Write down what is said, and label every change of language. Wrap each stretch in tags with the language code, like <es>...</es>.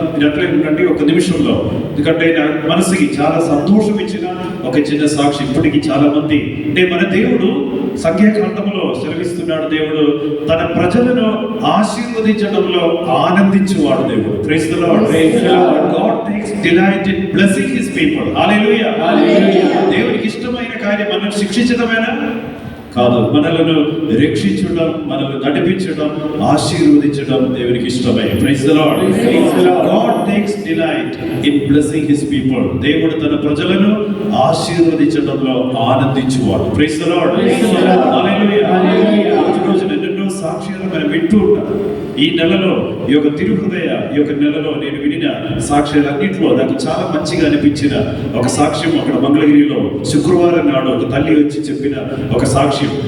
<te>మీరు అట్లే ఉండండి ఒక నిమిషంలో. ఎందుకంటే నా మనసుకి చాలా సంతోషం ఇచ్చిన ఒక చిన్న సాక్షి. ఇప్పటికీ చాలా మంది అంటే మన దేవుడు సంఖ్యాకాండంలో సెలవిస్తున్నాడు, దేవుడు తన ప్రజలను ఆశీర్వదించడంలో ఆనందించేవాడు దేవుడు.</te> <en>Praise the Lord. God takes delight in blessing his people. Hallelujah.</en> <te>దేవునికి ఇష్టమైన కార్యం మనల్ని శిక్షించడమేనా? కాదు, మనలను రక్షించడం, మనల్ని నడిపించడం, ఆశీర్వదించడం దేవునికి ఇష్టమే.</te> <en>Praise the Lord. God takes delight in blessing his people.</en> <te>దేవుడు తన ప్రజలను ఆశీర్వదించడంలో ఆనందించువాడు.</te> <en>Praise the lord.</en> <te>హల్లెలూయా. రోజు ఎన్నెన్నో సాక్ష్యాలు మనం వింటూ ఉంటాం. ఈ నెలలో ఈ యొక్క తిరుహృదయ ఈ యొక్క నెలలో నేను వినిన సాక్ష్యాలన్నింటిలో నాకు చాలా మంచిగా అనిపించిన ఒక సాక్ష్యం అక్కడ మంగళగిరిలో శుక్రవారం నాడు ఒక తల్లి వచ్చి చెప్పిన ఒక సాక్ష్యం.</te>